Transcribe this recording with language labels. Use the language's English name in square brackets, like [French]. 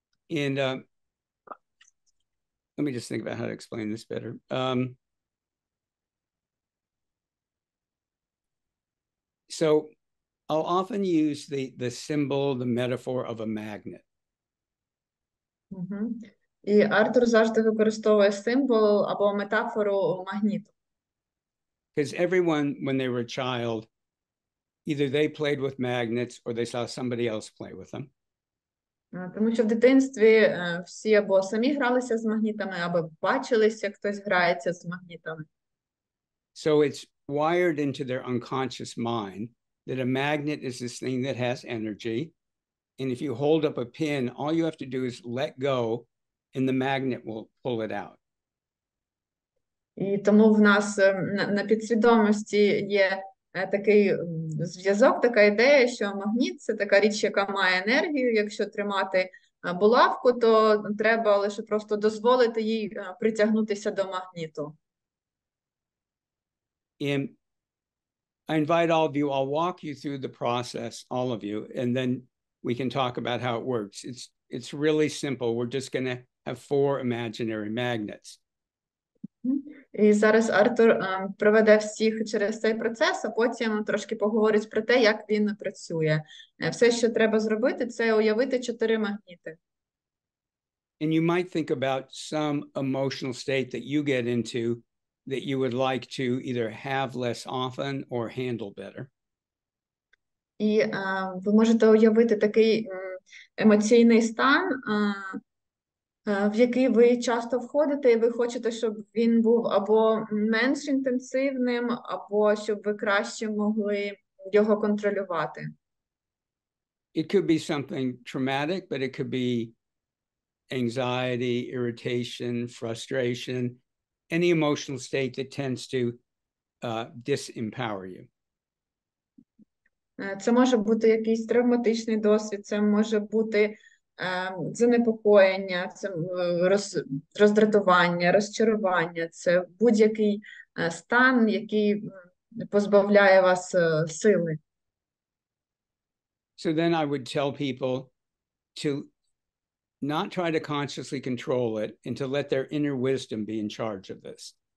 [English] And let me just think about how to explain this better. So I'll often use the symbol, the metaphor of a magnet. [Ukrainian] І Артур завжди використовує символ або метафору магніту. [English] Because everyone, when they were a child, either they played with magnets or they saw somebody else play with them. [Ukrainian] Тому що в дитинстві всі або самі гралися з магнітами, або бачилися, як хтось грається з магнітами. [English] So it's wired into their unconscious mind that a magnet is this thing that has energy. And if you hold up a pin, all you have to do is let go and the magnet will pull it out. [Ukrainian] І тому в нас на підсвідомості є такий зв'язок, така ідея, що магніт – це така річ, яка має енергію. Якщо тримати булавку, то треба лише просто дозволити їй притягнутися до магніту. [English] And I invite all of you, I'll walk you through the process, all of you, and then we can talk about how it works. It's really simple. We're just going to have 4 imaginary magnets. [Ukrainian] І зараз Артур проведе всіх через цей процес, а потім трошки поговорить про те, як він працює. Все, що треба зробити, це уявити 4 магніти. [English] And you might think about some emotional state that you get into that you would like to either have less often or handle better. [Ukrainian] І ви можете уявити такий емоційний стан, в який ви часто входите, і ви хочете, щоб він був або менш інтенсивним, або щоб ви краще могли його контролювати. [English] It could be something traumatic, but it could be anxiety, irritation, frustration, any emotional state that tends to disempower you. [Ukrainian] Це може бути якийсь травматичний досвід, це може бути занепокоєння, це роздратування, розчарування, це будь-який стан, який позбавляє вас сили. [English] So then I would tell people to not try to consciously control it and to let their inner wisdom be in charge of this.